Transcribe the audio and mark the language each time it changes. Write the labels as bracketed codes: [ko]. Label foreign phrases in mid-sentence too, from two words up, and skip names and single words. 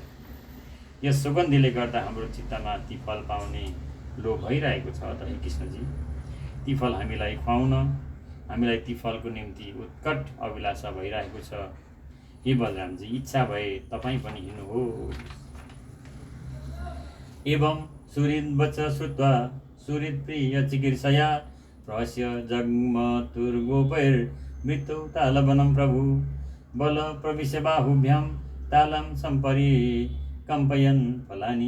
[ne] यस सुगन्धीले गर्दा हाम्रो चित्तमा ती फल पाउने लोभ भइरहेको छ। त कृष्णजी, ती फल हामीलाई खुवाउन, हामीलाई ती फलको निम्ति उत्कट अभिलाषा भइरहेको छ। हे बलरामजी, इच्छा भए तपाईँ पनि हिँड्नुहोस्। [sa] एवं सुहृद्वच श्रुत्वा सुहृत्प्रिय चिकीर्षया रहस्य जग्मतुर्गोपैर्मृत्यौ तालवनं प्रभु बल प्रविश्य बाहुभ्यां तालं सम्परि कम्पयन् फलानि